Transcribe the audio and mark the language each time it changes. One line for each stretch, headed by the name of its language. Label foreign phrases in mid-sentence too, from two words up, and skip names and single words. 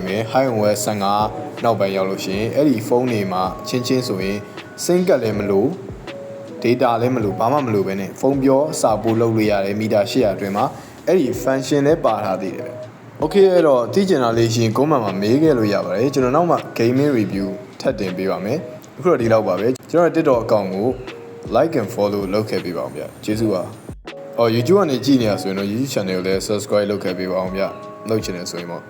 Burmese: မယ် iOS 15နောက်ပိုင်းရောက်လို့ရှိရင်အဲ့ဒီဖုန်းတွေမှာချင်းချင်းဆိုရင် sync ကလည်းမလို့ data လည်းမလို့ဘာမှမလို့ပဲနဲ့ဖုန်းပြောစာပို့လုပ်လို့ရတယ်မီတာ800အတွင်းမှာအဲ့ဒီ function လည်းပါထားသေးတယ် Okay အဲ့တော့သိချင်တာလေးရှင် comment မှာမေးခဲ့လို့ရပါတယ်ကျွန်တော်နောက်မှ
English: gaming review
Burmese: ထပ်တင်ပေးပါမယ်အခုတော့ဒီလောက်ပါပဲကျွန်တော် TikTok account ကို
English: like and follow
Burmese: လုပ်ခဲ့ပေးပါအောင်ဗျကျေးဇူးပါYouTube ကနေကြည့်နေရဆိုရင်တော့ YouTube channel ကိုလည်း subscribe လုပ်ခဲ့ပေးပါအောင်ဗျလုပ်ချင်တယ်ဆိုရင်ပေါ့